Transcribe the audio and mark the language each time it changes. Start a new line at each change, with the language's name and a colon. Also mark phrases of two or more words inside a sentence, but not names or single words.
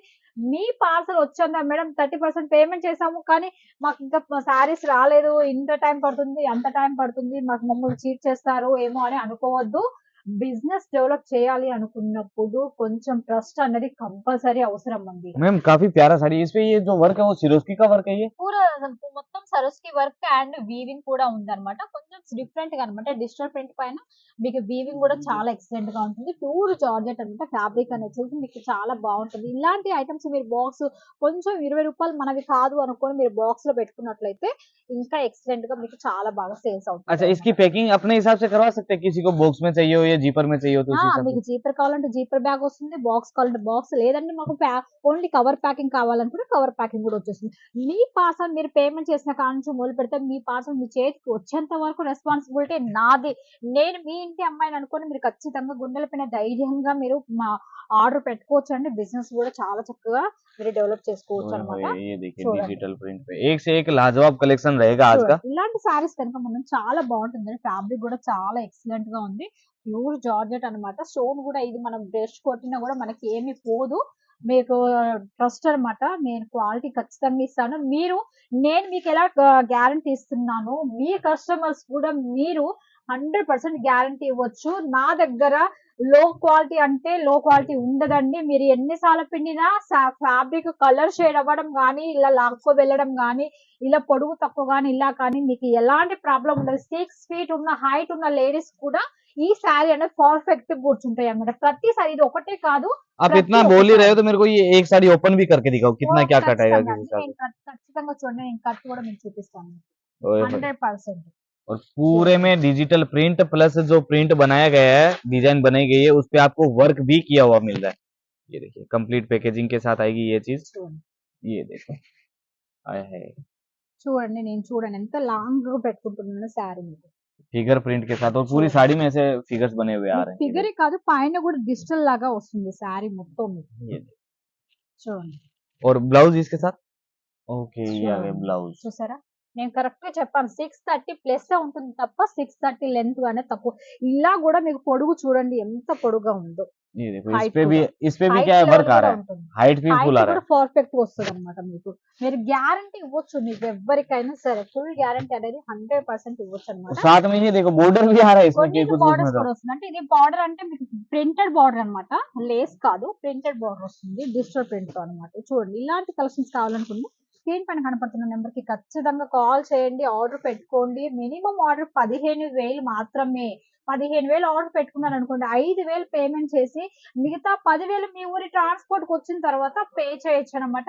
Telugu: మీ పార్సెల్ వచ్చేందా మేడం 30% పేమెంట్ చేసాము. కానీ మాకు ఇంకా శారీస్ రాలేదు. ఇంత టైం పడుతుంది, అంత టైం పడుతుంది. మమ్మల్ని చీట్ చేస్తారు ఏమో అని అనుకోవద్దు.
English: business develop
Telugu: చేయాలి అనుకున్నప్పుడు కొంచెం ట్రస్ట్ అనేది కంపల్సరీ అవసరం అండి.
Hindi: मैम काफी प्यारा साड़ी इस पे ये जो वर्क है वो सिरोस्की का वर्क है ये।
Telugu: మొత్తం సరస్కి
English: work and weaving
Telugu: కూడా ఉందన్నమాట. కొంచెం డిఫరెంట్ గా అన్నమాట.
English: digital print
Telugu: పైన మీకు వీవింగ్ కూడా చాలా ఎక్సలెంట్ గా ఉంటుంది.
English: pure georgette
Telugu: అన్నమాట. ఫ్యాబ్రిక్ అనేది మీకు చాలా బాగుంటుంది. ఇలాంటి ఐటమ్స్ మీరు బాక్స్ కొంచెం ₹20 మనవి కాదు అనుకోని మీరు బాక్స్ లో పెట్టుకున్నట్లయితే ఇంకా ఎక్సలెంట్ గా మీకు చాలా బాగా సేల్స్ అవుతుంది.
Hindi: अच्छा इसकी पैकिंग अपने हिसाब से करवा सकते हैं, किसी को बॉक्स में चाहिए हो या जीपर में चाहिए हो तो उस हिसाब
Telugu: మీకు
Hindi: से।
Telugu: జీపర్ కావాలంటే
English: zipper bag
Telugu: వస్తుంది. బాక్స్ కావాలంటే బాక్స్, లేదంటే మాకు
English: only cover packing
Telugu: కావాలనుకుంటే
English: cover packing
Telugu: కూడా వచ్చేస్తుంది. మీ పార్సల్ మీరు పేమెంట్ చేసిన కాడ నుంచి మొదలుపెడితే మీ పార్సల్ మీ చేతికి వచ్చేంత వరకు రెస్పాన్సిబిలిటీ నాది. నేను మీ ఇంటి అమ్మాయిని అనుకోని మీరు ఖచ్చితంగా గుండెల పైన ధైర్యంగా మీరు ఆర్డర్ పెట్టుకోవచ్చండి. బిజినెస్ కూడా చాలా చక్కగా మీరు డెవలప్ చేసుకోవచ్చు ओए అన్నమాట.
Hindi: होए ये देखिए
Telugu: చూడండి.
English: digital print
Hindi: पे एक से एक लाजवाब कलेक्शन रहेगा आज का।
Telugu: ఇలాంటి సారీస్ కనుక మనం చాలా బాగుంటుందండి. ఫ్యాబ్రిక్ కూడా చాలా ఎక్సలెంట్ గా ఉంది.
English: pure georgette
Telugu: అన్నమాట. స్టోన్ కూడా ఇది మనం బ్రష్ కొట్టినా కూడా మనకి ఏమి పోదు. మీకు ట్రస్ట్ అన్నమాట. నేను క్వాలిటీ ఖచ్చితంగా ఇస్తాను. నేను మీకు ఎలా గ్యారంటీ ఇస్తున్నానో మీ కస్టమర్స్ కూడా మీరు 100% గ్యారంటీ ఇవ్వచ్చు. నా దగ్గర
English: low quality
Telugu: అంటే
English: low quality
Telugu: ఉండదండి. మీరు ఎన్ని సార్లు పిండినా
English: fabric colour shade
Telugu: అవ్వడం గానీ, ఇలా లాక్కో వెళ్ళడం గానీ, ఇలా పొడుగు తక్కువ గానీ, ఇలా కానీ మీకు ఎలాంటి ప్రాబ్లమ్ ఉండదు. 6 ఫీట్ ఉన్న హైట్ ఉన్న లేడీస్ కూడా ఈ శారీ అనేది పర్ఫెక్ట్ కూర్చుంటాయి అన్నమాట. ప్రతి సారీ ఇది ఒకటే కాదు.
Hindi: आप
Telugu: ప్రతి
Hindi: इतना
Telugu: ఒక్క
Hindi: बोल ही रहे
Telugu: సారీ.
Hindi: हो तो मेरे को ये एक साड़ी ओपन भी करके दिखाओ कितना क्या कट आएगा
Telugu: ఖచ్చితంగా
Hindi: किस
Telugu: అండి.
Hindi: हिसाब
Telugu: నేను
Hindi: से।
Telugu: ఖచ్చితంగా చూడండి. నేను కట్ కూడా మీకు చూపిస్తాను. ओए होए
Hindi: 100% और पूरे
Telugu: చూడండి.
Hindi: में
English: digital print plus
Hindi: जो प्रिंट बनाया गया है, डिजाइन बनाई गई है, उस पे आपको वर्क भी किया हुआ मिल रहा है। ये देखिए
English: complete packaging
Hindi: के साथ आएगी ये चीज।
Telugu: చూడండి.
Hindi: ये देखो आया है
Telugu: చూడండి ఎంత లాంగ్‌గా పెట్టుకుంటున్నానో శారీ మీకు.
English: figure print
Hindi: के साथ और पूरी
Telugu: చూడండి.
Hindi: साड़ी में ऐसे फिगर्स बने हुए आ
Telugu: మీకు
Hindi: रहे हैं। ये
Telugu: ఫిగరే కాదు పైన కూడా డిజిటల్ లాగా వస్తుంది శారీ మొత్తం మీకు.
Hindi: देखिए ये देखिए।
Telugu: చూడండి.
Hindi: और ब्लाउज इसके साथ ओके ये आ गया
Telugu: చూడండి.
Hindi: ब्लाउज।
Telugu: చూసారా? నేను కరెక్ట్‌గా చెప్పాను. 630 ప్లస్సే ఉంటుంది తప్ప 630 లెంత్ అనేది తక్కువ. ఇలా కూడా మీకు పొడుగు చూడండి ఎంత పొడుగ్గా ఉందో.
Hindi: ये देखो
Telugu: హైట్ కూడా.
Hindi: इस पे भी
Telugu: హైట్
Hindi: क्या है वर्क
Telugu: లెవెల్
Hindi: आ
Telugu: కూడా
Hindi: रहा है,
Telugu: ఉంటుంది.
Hindi: हाइट भी फुल
Telugu: హైట్
Hindi: आ रहा
Telugu: కూడా
Hindi: है।
Telugu: పర్ఫెక్ట్‌గా వస్తదన్నమాట మీకు. మీరు గ్యారంటీ ఇవ్వచ్చు మీకు ఎవ్వరికైనా సరే.
English: full guarantee
Telugu: అనేది 100% ఇవ్వొచ్చన్నమాట. और साथ में ये देखो बॉर्डर भी आ रहा है इसमें कि కొన్నిటికి कुछ कुछ में బార్డర్స్ तो। కూడా వస్తుంది. అంటే ఇది బార్డర్ అంటే మీకు
English: printed border
Telugu: అన్నమాట. లేస్ కాదు.
English: printed border
Telugu: వస్తుంది.
English: digital print
Telugu: అన్నమాట. చూడండి. ఇలాంటి కలెక్షన్స్ కావాలనుకుంటే స్క్రీన్ పైన కనపడుతున్న నంబర్‌కి ఖచ్చితంగా కాల్ చేయండి. ఆర్డర్ పెట్టుకోండి.
English: minimum order
Telugu: 15,000 మాత్రమే. 15,000 ఆర్డర్ పెట్టుకున్నారనుకోండి 5,000 పేమెంట్ చేసి మిగతా 10,000 మీ ఊరి ట్రాన్స్‌పోర్ట్‌కొచ్చిన తర్వాత పే చేయొచ్చనమాట.